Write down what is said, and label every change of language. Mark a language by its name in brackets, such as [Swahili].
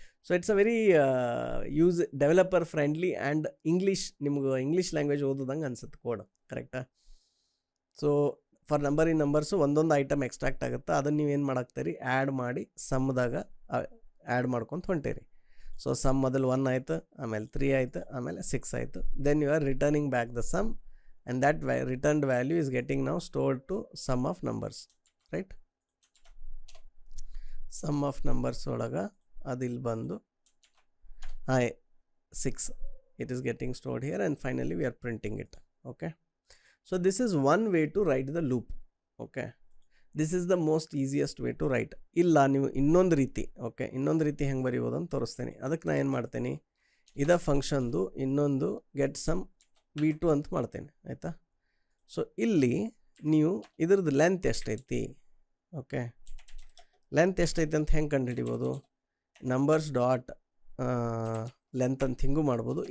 [English] so it's a very developer friendly and [Kannada] ನಿಮ್ಗೆ English language ಓದೋದಂಗೆ ಅನ್ಸುತ್ತೆ code. ಕರೆಕ್ಟಾ? So for number in numbers ಒಂದೊಂದು item extract ಆಗುತ್ತೆ. ಅದನ್ನು ನೀವೇನು ಮಾಡಾಕ್ತೀರಿ, ಆ್ಯಡ್ ಮಾಡಿ ಸಮ್ದಾಗ ಆ್ಯಡ್ ಮಾಡ್ಕೊತ ಹೊಂಟೀರಿ. ಸೊ ಸಮ್ ಮೊದಲು 1 ಆಯಿತು, ಆಮೇಲೆ 3 ಆಯಿತು, ಆಮೇಲೆ 6 ಆಯಿತು. [English] Then you are returning back the sum, and that returned value is getting now stored to sum of numbers, right? Sum of numbers [Kannada] ಒಳಗೆ ಅದು ಇಲ್ಲಿ ಬಂದು [English] 6, it is getting stored here, and finally we are printing it. Okay, so this is one way to write the loop. Okay, this is the most easiest way to write. [Kannada] ಇಲ್ಲ ನೀವು ಇನ್ನೊಂದು ರೀತಿ, okay, ಇನ್ನೊಂದು ರೀತಿ ಹೆಂಗೆ ಬರೀಬೋದು ಅಂತ ತೋರಿಸ್ತೇನೆ. ಅದಕ್ಕೆ ನಾನು ಏನು ಮಾಡ್ತೇನೆ, ಇದ ಫಂಕ್ಷನ್ದು ಇನ್ನೊಂದು ಗೆಟ್ ಸಮ್ v2 ಅಂತ ಮಾಡ್ತೇನೆ, ಆಯಿತಾ. ಸೊ ಇಲ್ಲಿ ನೀವು ಇದ್ರದ್ದು ಲೆಂತ್ ಎಷ್ಟೈತಿ, ಓಕೆ, ಲೆಂತ್ ಎಷ್ಟೈತಿ ಅಂತ ಹೆಂಗೆ ಕಂಡುಹಿಡಿಬೋದು, ನಂಬರ್ಸ್ ಡಾಟ್ ಲೆಂತ್ ಅಂತ ಹಿಂಗೂ ಮಾಡ್ಬೋದು.